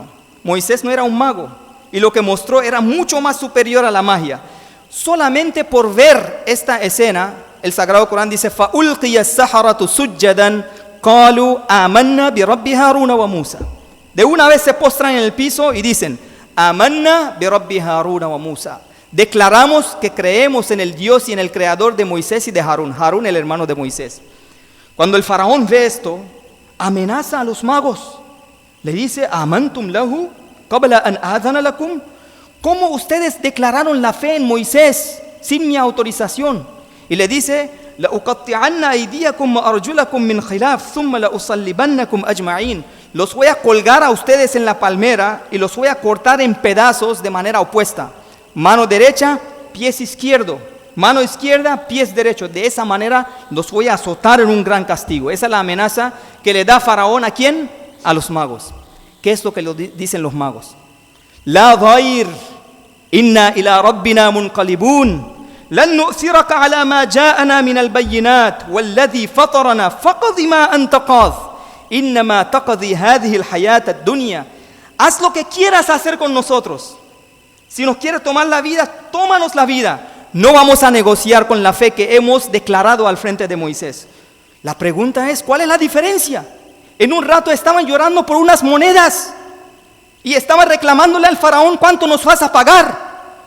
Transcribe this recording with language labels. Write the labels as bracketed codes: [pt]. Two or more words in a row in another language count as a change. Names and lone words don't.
[es] Moisés no era un mago, y lo que mostró era mucho más superior a la magia. Solamente por ver esta escena, el Sagrado Corán dice: [ar] فَأُلْقِيَ السَّحَرَةُ سُجَّدًا قَالُوا آمَنَّا بِرَبِّ هَارُونَ وَمُوسَى. [es] De una vez se postran en el piso y dicen: [ar] آمَنَّا بِرَبِّ هَارُونَ وَمُوسَى. [es] Declaramos que creemos en el Dios y en el creador de Moisés y de Harún. Harún, el hermano de Moisés. Cuando el faraón ve esto, amenaza a los magos. Le dice: [ar] آمنتم له قبل أن آذن لكم. [es] ¿Cómo ustedes declararon la fe en Moisés sin mi autorización? Y le dice: [ar] لأقطعن أيديكم وأرجلكم من خلاف ثم لأصلبنكم أجمعين. [es] Los voy a colgar a ustedes en la palmera y los voy a cortar en pedazos de manera opuesta. Mano derecha, pies izquierdo. Mano izquierda, pies derechos. De esa manera los voy a azotar en un gran castigo. Esa es la amenaza que le da Faraón ¿a quién? A los magos. ¿Qué es lo que dicen los magos? [ar] لا ضير إنا إلى ربنا منقلبون لن نؤثرك على ما جاءنا من البينات والذي فطرنا فاقض ما أنت قاض إنما تقضي هذه الحياة الدنيا. [es] Haz lo que quieras hacer con nosotros. Si nos quieres tomar la vida, tómanos la vida. No vamos a negociar con la fe que hemos declarado al frente de Moisés. La pregunta es: ¿cuál es la diferencia? En un rato estaban llorando por unas monedas y estaban reclamándole al faraón: ¿cuánto nos vas a pagar?